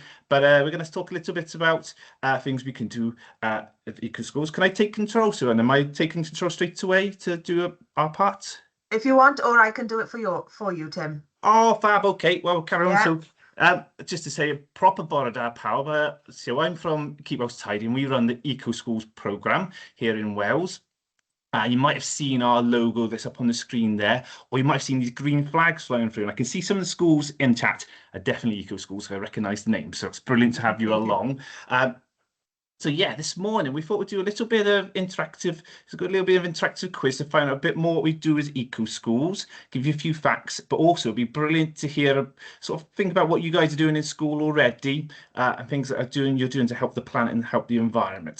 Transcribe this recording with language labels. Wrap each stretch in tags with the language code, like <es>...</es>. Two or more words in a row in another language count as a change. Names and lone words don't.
<en>But we're going to talk a little bit about things we can do at Eco Schools. Can I take control, Sue? And am I taking control straight away to do our part? If you want, or I can do it for you, Tim. Oh, fab. Okay. Well, carry on. Yeah. So, just to say a proper</en> <cy>bore da pawb.</cy> <en>So I'm from Keep Wales Tidy and we run the Eco Schools programme here in Wales. You might have seen our logo that's up on the screen there, or you might have seen these green flags flying through. And I can see some of the schools in chat are definitely Eco Schools, so I recognise the name. So it's brilliant to have you along. So yeah, this morning we thought we'd do a little bit of interactive, it's got a little bit of interactive quiz to find out a bit more what we do as Eco Schools, give you a few facts, but also it'd be brilliant to hear, sort of think about what you guys are doing in school already, and things that you're doing to help the planet and help the environment.</en>